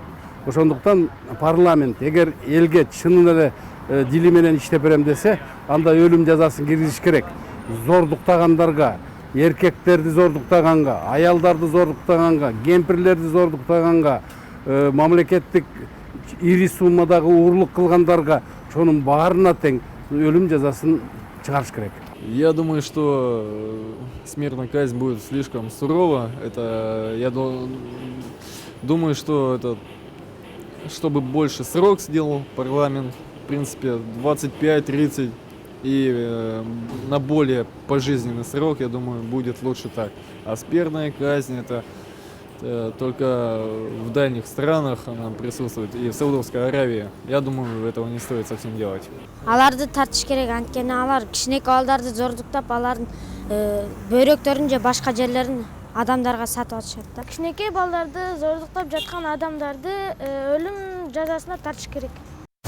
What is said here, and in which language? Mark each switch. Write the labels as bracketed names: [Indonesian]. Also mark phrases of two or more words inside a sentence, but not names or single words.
[Kyrgyz] Ошондуктан парламент эгер элге чынын эле дили менен иштеп берем десе, анда өлүм жазасын киргизиш керек. Зордуктагандарга, эркектерди зордуктаганга, аялдарды зордуктаганга, кемпирлерди зордуктаганга, мамлекеттик ири суммадагы угурлук кылгандарга ошонун баарына тең өлүм жазасын чыгарыш керек. [Russian] Я думаю, что смертная казнь будет слишком сурова. Я думаю, что это, чтобы больше срок сделал парламент, в принципе, 25-30, и на более пожизненный срок, я думаю, будет лучше так. А смертная казнь это только в дальних странах она присутствует, и в Саудовской Аравии. Я думаю, этого не стоит совсем делать. [Kyrgyz] Аларды тартыш керек, анткени алар кичинекей балдарды зордуктап, алардын бөйрөктөрүн же башка жерлерин адамдарга сатып атышат да. Кичинекей балдарды зордуктап жаткан адамдарды өлүм жазасына тартыш керек.